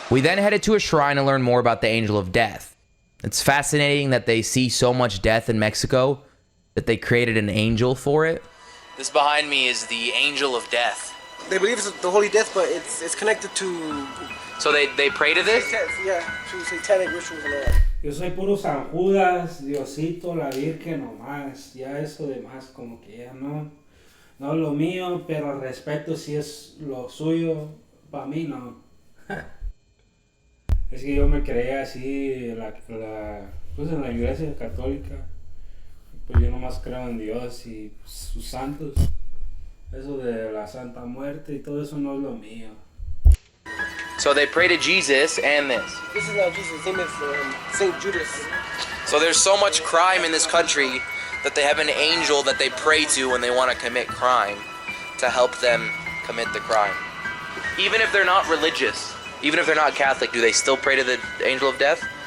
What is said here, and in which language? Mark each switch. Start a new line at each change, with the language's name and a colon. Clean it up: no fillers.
English: We then headed to a shrine to learn more about the Angel of Death. It's fascinating that they see so much death in Mexico that they created an angel for it. This behind me is the Angel of Death. They believe it's the Holy Death, but it's connected to... So they pray to this? Yeah, to satanic rituals and all that.
Spanish: Yo soy puro San Judas, Diosito, la Virgen nomás, ya eso demás como que ya no es lo mío, pero respeto si es lo suyo. Para mí no. Es que yo me creía así pues en la iglesia católica. Pues yo nomás creo en Dios y sus santos. Eso de la Santa Muerte y todo eso no es lo mío.
English: So they pray to Jesus and this. This is not Jesus, his name is Saint Judas. So there's so much crime in this country that they have an angel that they pray to when they want to commit crime to help them commit the crime. Even if they're not religious, even if they're not Catholic, do they still pray to the angel of death?